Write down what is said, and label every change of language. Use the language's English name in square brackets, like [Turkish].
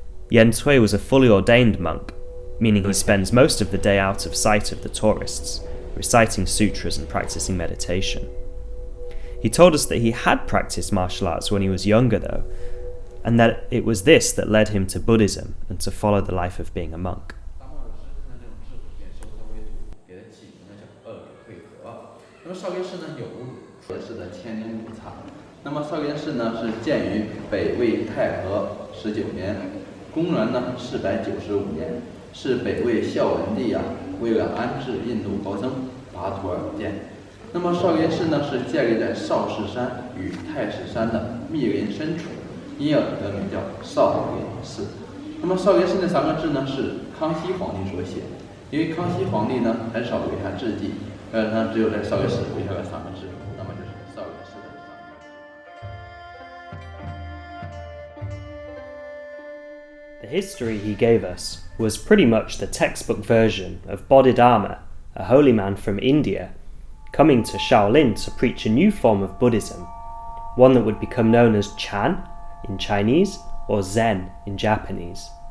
[English] Yentui was a fully ordained monk, meaning he spends most of the day out of sight of the tourists, reciting sutras and practicing meditation. He told us that he had practiced martial arts when he was younger though, and that it was this that led him to Buddhism and to follow the life of being a monk. [Chinese] 那么少林寺呢有也是的千年古刹。那么少林寺呢是建于北魏太和19年，公元呢495年，是北魏孝文帝为了安置印度高僧拔土而建。那么少林寺呢是建立在少室山与太史山的密林深处，因而得名叫少林寺。那么少林寺这3个字呢是康熙皇帝所写，因为康熙皇帝呢很少留下字迹。他只有在少林寺留下了3个字，那么就是少林寺的3个字。 [English] The history he gave us was pretty much the textbook version of Bodhidharma, a holy man from India, coming to Shaolin to preach a new form of Buddhism, one that would become known as Chan in Chinese or Zen in Japanese.